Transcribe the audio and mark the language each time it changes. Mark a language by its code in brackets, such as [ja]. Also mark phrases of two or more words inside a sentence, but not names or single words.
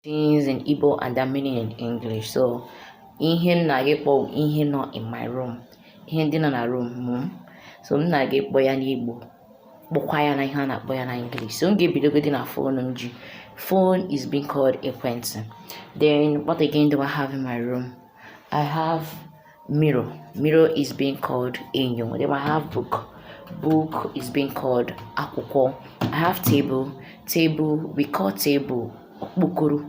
[en] things in Igbo and their meaning in English. So, [ig] ihe na gekpo ihe no [en] in my room. [ig] Ihe ndị nọ na room m. So, m na gekpo ya n'Igbo. Kpọkwa ya na ihe a na-akpọ ya na English. So, m ga-ebidogodi na phone m ji. [en] Phone is being called ekwentị. Then, what again do I have in my room? I have mirror. Mirror is being called enyo. Then I have book. Book is being called akwụkwọ. I have table. Table, we call table okpokoro.